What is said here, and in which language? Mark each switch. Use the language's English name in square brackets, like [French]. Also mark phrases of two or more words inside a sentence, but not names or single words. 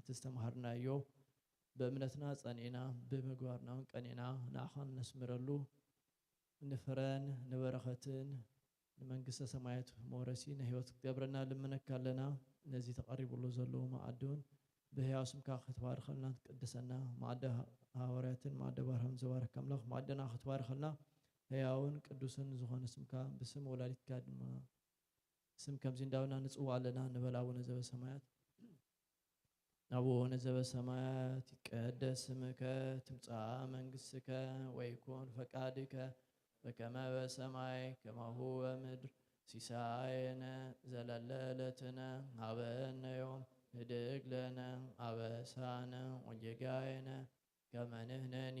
[Tigrinya] ዝተምሃርናዮ በእምነትና ጸኒዕና ብምግባርና እውን ቀኒዕና ንኣኻን ነስምረሉ ንፍረን ንበረኸትን ንመንግስተ ሰማያት መውረሲ ንህይወት ክትገብረና ልምነካ ኣለና። ነዚ ተቐሪቡሉ ዘለዉ መዓዲ እውን ብህያው ስምካ ክትባርኸልና ክትቅድሰና መዓደ ሃዋርያትን መዓደ ባርሃም ዝባረካ ኣምላኽ መዓደና ክትባርኸልና ህያውን ቅዱስን ዝኾነ ስምካ ብስም ወላዲትካ ድማ ስም ከምዚ እንዳውና ንጽዋዕ ኣለና። ንበል አቡነ ዘበሰማያት [Geez] አቡነ ዘበሰማያት ይትቀደስ ስምከ ትምጻእ መንግሥትከ ወይኩን ፈቃድከ በከመ በሰማይ ከማሁ በምድር ሲሳየነ ዘለለ ዕለትነ ሀበነ ዮም ንህድግ ለነ አበሳነ ወጌጋየነ ከመ ንሕነኒ